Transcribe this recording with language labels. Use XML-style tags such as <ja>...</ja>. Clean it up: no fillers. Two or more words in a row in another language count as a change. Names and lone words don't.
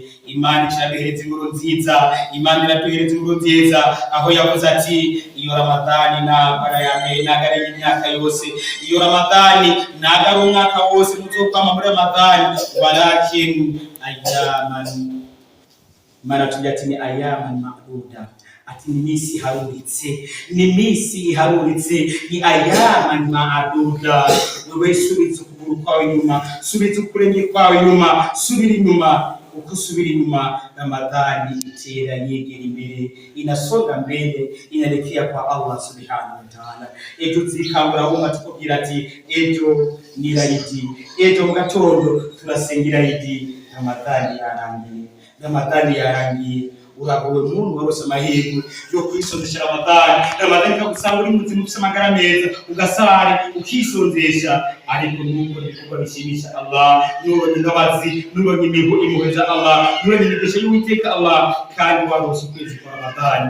<rn>Imana iraduhereza inkuru nziza, Imana iraduhereza inkuru nziza aho yavuze ati iyo Ramadani nagara ya mbere nagara y'imyaka yose, iyo Ramadani nagara umwaka wose muzokama muri Ramadani,</rn> <ar>ولكن أياما,</ar> <rn>Imana tugira ati ni</rn> <ar>أياما معدودة,</ar> <rn>ati ni misi haruritse, ni</rn> <ar>أياما معدودة.</ar> <rn>Wewe subiza ukuguru kwawe inyuma, subiza ukurenge kwawe inyuma, subira inyuma. Uko subira inyuma, Ramadhani itera yegera imbere,</rn> <sw>inasonga mbele, inaelekea kwa Allah</sw> <ar>سبحانه وتعالى.</ar> <rn>Ejo zikangura umma tukubwira ati ejo ni Eid, ejo mu gatondo turasengera Eid. Ramadhani yarangiye, uragowe muntu warose amahirwe yo kwisondesha Ramadhani ikagusanga uri muzima ufise amagara meza, ugasara ukisonzesha, ariko nuko ibikorwa bishimisha Allah, nubonye imbabazi, nubonye impuhwe za Allah, nubonye imigisha y'Uwiteka Allah, kandi warose ukwezi kwa Ramadhani.</rn>